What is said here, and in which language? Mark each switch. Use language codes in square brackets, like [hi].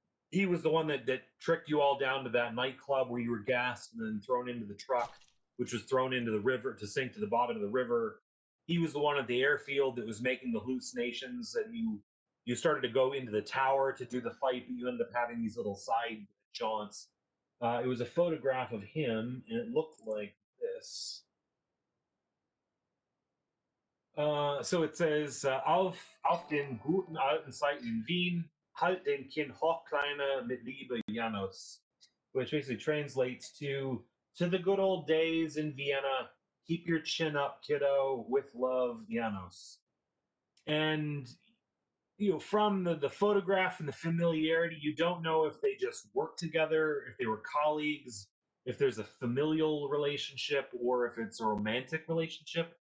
[en] He was the one that tricked you all down to that nightclub where you were gassed and then thrown into the truck, which was thrown into the river to sink to the bottom of the river. He was the one at the airfield that was making the hallucinations, and you started to go into the tower to do the fight, but you ended up having these little side jaunts. It was a photograph of him, and it looked like this. [de] So it says, auf den guten alten Zeiten in Wien, halt den Kind hoch, Kleiner, mit Liebe, Janos. [en] Which basically translates to the good old days in Vienna, keep your chin up, kiddo, with love, Janos. And from the photograph and the familiarity, you don't know if they just work together, if they were colleagues, if there's a familial relationship, or if it's a romantic relationship.